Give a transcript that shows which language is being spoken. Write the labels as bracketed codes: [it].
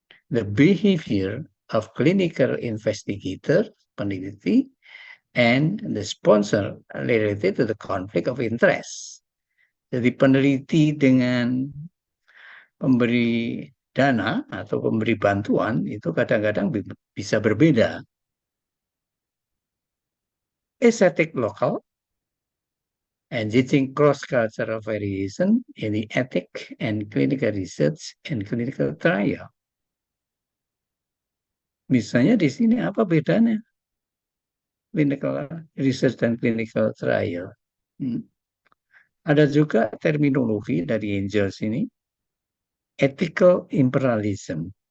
[en] the behavior of clinical investigator, peneliti, and the sponsor related to the conflict of interest. [id] Jadi peneliti dengan pemberi dana atau pemberi bantuan itu kadang-kadang bisa berbeda. [en] Aesthetic local, engaging cross-cultural variation in the ethic and clinical research and clinical trial. [id] Misalnya di sini apa bedanya? Clinical research dan clinical trial. Ada juga terminologi dari Angels ini, ethical imperialism.